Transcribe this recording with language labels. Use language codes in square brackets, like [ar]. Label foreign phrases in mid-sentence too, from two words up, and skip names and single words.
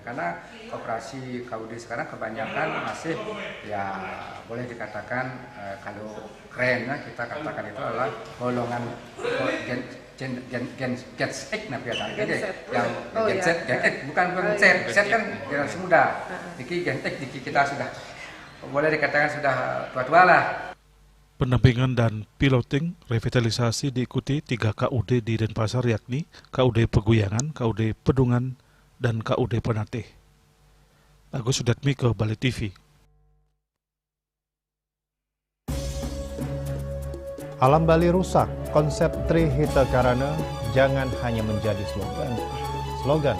[id] Karena koperasi KUD sekarang kebanyakan masih ya boleh dikatakan kalau keren ya, kita katakan itu adalah golongan Gen Z nah biasanya yang Gen Z bukan Z kan generasi muda. Iki Gen Z kita sudah boleh dikatakan sudah tua-tua lah. Pendampingan dan piloting revitalisasi diikuti 3 KUD di Denpasar, yakni KUD Peguyangan, KUD Pedungan, dan KUD Penatih. Agus Sudatmi ke Bali TV. Alam Bali rusak, konsep Trihita Karana jangan hanya menjadi slogan.